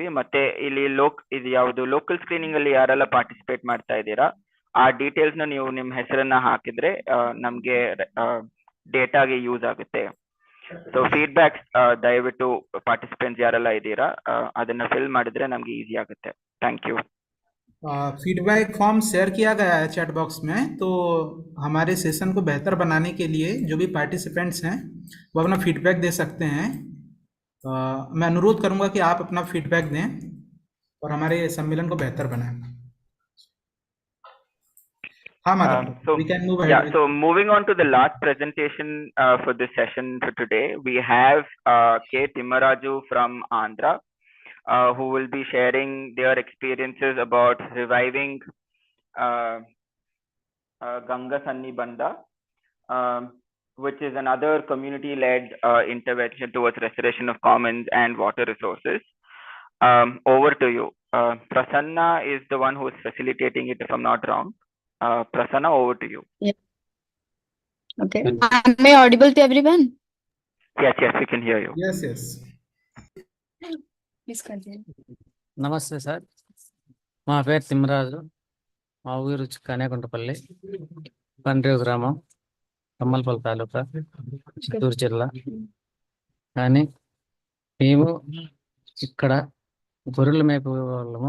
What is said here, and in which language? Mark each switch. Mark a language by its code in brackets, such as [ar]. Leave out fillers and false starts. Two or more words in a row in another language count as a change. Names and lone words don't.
[kn] ಮತ್ತೆ ಇಲ್ಲಿ ಇದು ಯಾವುದು [en] local screening [kn] ಅಲ್ಲಿ ಯಾರೆಲ್ಲ ಪಾರ್ಟಿಸಿಪೇಟ್ ಮಾಡ್ತಾ ಇದ್ದೀರಾ ಆ ಡೀಟೇಲ್ಸ್ ನ ನೀವು ನಿಮ್ಮ ಹೆಸರನ್ನ ಹಾಕಿದ್ರೆ ನಮ್ಗೆ ಡೇಟಾಗೆ ಯೂಸ್ ಆಗುತ್ತೆ. [en] so feedbacks [kn] ದಯವಿಟ್ಟು ಪಾರ್ಟಿಸಿಪೆಂಟ್ಸ್ ಯಾರೆಲ್ಲ ಇದ್ದೀರಾ ಅದನ್ನ ಫಿಲ್ ಮಾಡಿದ್ರೆ ನಮ್ಗೆ ಈಸಿ ಆಗುತ್ತೆ. [en] thank you. feedback form [hi] शेयर किया गया है [en] chat box [hi] में, तो हमारे सेशन को बेहतर बनाने के लिए जो भी पार्टिसिपेंट्स हैं वो अपना फीडबैक दे सकते हैं. मैं अनुरोध करूंगा कि आप अपना फीडबैक दें और हमारे सम्मेलन को बेहतर बनाएं. [en] हाँ madam, we can move ahead. Yeah, so moving on to the last presentation for this session for today, we have K. Timmaraju from Andhra. Who will be sharing their experiences about reviving Ganga Sannibandha, which is another community-led intervention towards restoration of commons and water resources. Over to you. Prasanna is the one who is facilitating it, if I'm not wrong. Prasanna, over to you. Yeah. Okay. Am I audible to everyone? Yes, we can hear you. Yes. [te] నమస్తే సార్, మా పేరు తిమ్మరాజు, మా ఊరు కన్యాకుంటపల్లి, పండ్రేవు గ్రామం, కమ్మలపల్లి తాలూకా, చిత్తూరు జిల్లా. కానీ మేము ఇక్కడ గొర్రెలు మేపే వాళ్ళము.